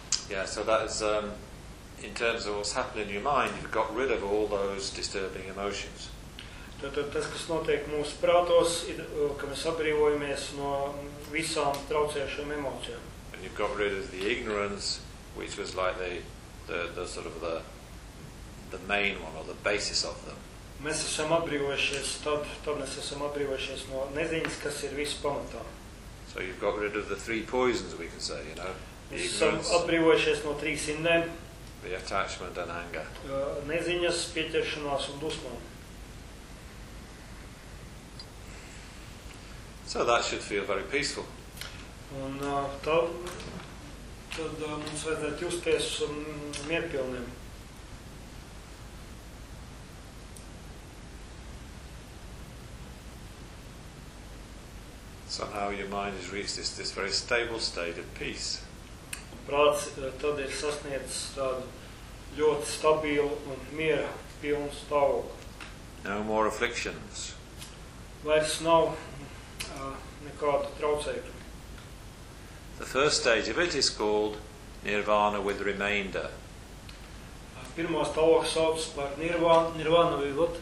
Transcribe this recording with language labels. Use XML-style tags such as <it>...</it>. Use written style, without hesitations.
<en>Yeah, so that is in terms of what's happened in your mind, you've got rid of all those disturbing emotions.</en> <lv>Tad tas, kas notiek mūsu prātos, ir, ka mēs atbrīvojamies no visām traucējušām emocijām.</lv> <en>And you've got rid of the ignorance, which was like the sort of the main one, or the basis of them.</en> <lv>Mēs esam atbrīvojušies, tad mēs esam atbrīvojušies no neziņas, kas ir visu pamatā.</lv> <en>So you've got rid of the three poisons, we can say, you know.</en> <lv>Mēs esam atbrīvojušies no trīs indēm.</lv> <en>The attachment and anger.</en> <lv>Neziņas, pieķeršanās un dusmām.</lv> <en>So that should feel very peaceful.</en> <lv>Un tad mums vajadzētu justies mierpilniem.</lv> <en>Somehow your mind has reached this very stable state of peace.</en> <lv>Prāts tad ir sasniedzis tādu ļoti stabilu un miera pilnu stāvokli.</lv> <en>No more afflictions.</en> <lv>Vairs nav nekādu traucēkļu.</lv> <en>The first stage of it is called Nirvana with remainder.</en> <lv>Pirmā stāvokļa sauc par Nirvana vivot.</lv>